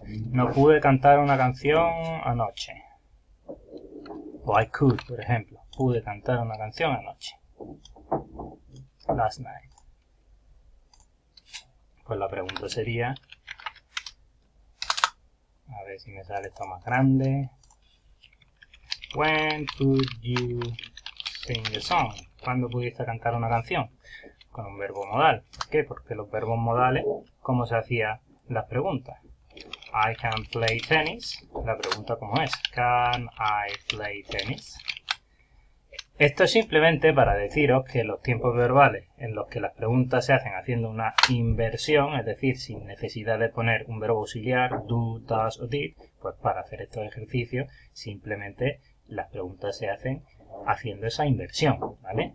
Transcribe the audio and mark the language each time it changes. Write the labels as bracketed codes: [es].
[es] no pude cantar una canción anoche. O [en] I could, [es] por ejemplo. Pude cantar una canción anoche. [en] Last night. [es] Pues la pregunta sería... a ver si me sale esto más grande. [en] When could you sing a song? [es] ¿Cuándo pudiste cantar una canción? Con un verbo modal. ¿Por qué? Porque los verbos modales, ¿cómo se hacían las preguntas? [en] I can play tennis. [es] La pregunta ¿cómo es? [en] Can I play tennis? [es] Esto es simplemente para deciros que los tiempos verbales en los que las preguntas se hacen haciendo una inversión, es decir, sin necesidad de poner un verbo auxiliar, do, does o did, pues para hacer estos ejercicios simplemente las preguntas se hacen haciendo esa inversión, ¿vale?